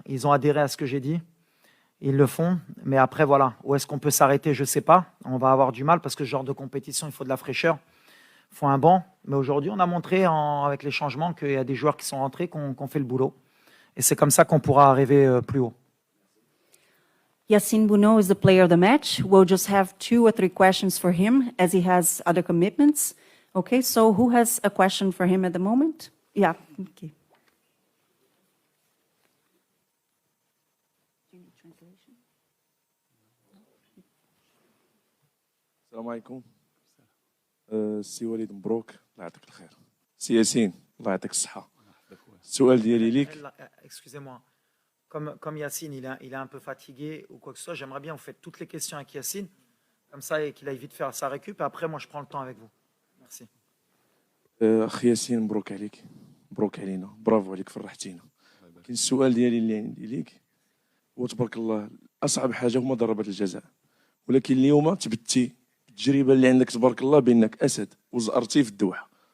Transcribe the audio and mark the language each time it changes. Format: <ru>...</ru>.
<fr>Ils ont adhéré à ce que j'ai dit. Ils le font. Mais après, voilà. Où est-ce qu'on peut s'arrêter? Je ne sais pas. On va avoir du mal parce que ce genre de compétition, il faut de la fraîcheur. Il faut un banc. Mais aujourd'hui, on a montré avec les changements qu'il y a des joueurs qui sont rentrés, qu'on fait le boulot. Et c'est comme ça qu'on pourra arriver plus haut.</fr> <en>Yassine Bouno is the player of the match. We'll just have 2 or 3 questions for him as he has other commitments. Okay, so who has a question for him at the moment? Yeah, okay.</en> <ar>السلام عليكم. سي وليد مبروك الله يعطيك الخير. سي ياسين الله يعطيك الصحة. السؤال ديالي ليك.</ar> <fr>Excusez-moi. Comme Yassine, il est un peu fatigué ou quoi que ce soit, j'aimerais bien vous faites toutes les questions avec Yassine, comme ça, et qu'il aille vite faire sa récup, et après, moi, je prends le temps avec vous. Merci.</fr> <ar>أخي ياسين مبروك عليك، مبروك علينا، برافو عليك، فرحتينا. كاين السؤال ديالي اللي عندي ليك هو تبارك الله أصعب حاجة هما ضربات الجزاء، ولكن اليوم تبتي التجربة اللي عندك تبارك الله بأنك أسد وزأرتي في الدوحة.</ar>